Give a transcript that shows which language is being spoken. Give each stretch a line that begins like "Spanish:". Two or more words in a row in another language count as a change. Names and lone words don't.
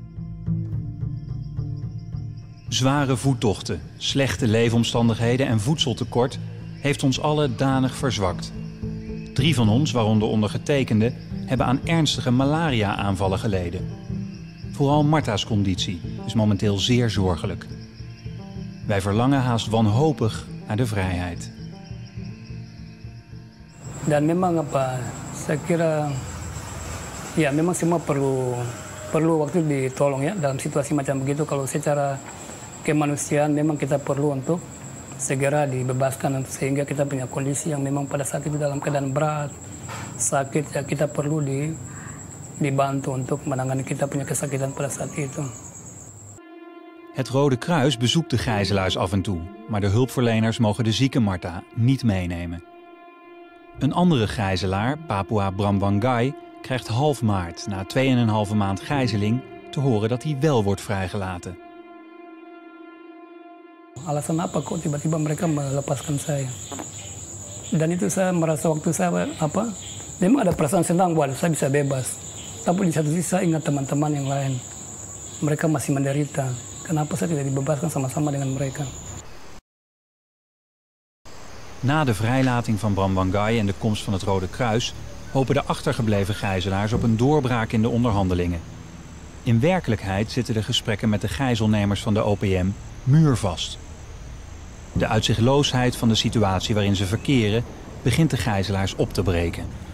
Dutch: Zware voettochten, slechte leefomstandigheden en voedseltekort heeft ons allen danig verzwakt. 3 van ons, waaronder ondergetekende, hebben aan ernstige malaria-aanvallen geleden. Vooral Martha's conditie is momenteel zeer zorgelijk. Wij verlangen haast wanhopig naar de vrijheid.
Indonesian: Dan memang saya kira ya memang semua perlu waktu ditolong ya dalam situasi macam begitu. Kalau secara kemanusiaan memang kita perlu untuk segera dibebaskan sehingga kita punya kondisi yang memang pada saat itu dalam keadaan berat, sakit ya kita perlu dibantu untuk menangani kita punya kesakitan pada saat itu.
Dutch: Het Rode Kruis bezoekt de gijzelaars af en toe, maar de hulpverleners mogen de zieke Martha niet meenemen. Een andere gijzelaar, Papua Bramwangai, krijgt half maart, na 2,5 maand gijzeling, te horen dat hij wel wordt vrijgelaten.
Indonesian: Alasan apa kok tiba-tiba mereka melepaskan saya? Dan itu saya merasa waktu saya memang ada perasaan senang bahwa saya bisa bebas. Tapi di satu sisi saya ingat teman-teman yang lain. Mereka masih menderita. Kenapa saya tidak dibebaskan sama-sama dengan mereka?
Dutch: Na de vrijlating van Bramwangai en de komst van het Rode Kruis hopen de achtergebleven gijzelaars op een doorbraak in de onderhandelingen. In werkelijkheid zitten de gesprekken met de gijzelnemers van de OPM muurvast. De uitzichtloosheid van de situatie waarin ze verkeren begint de gijzelaars op te breken.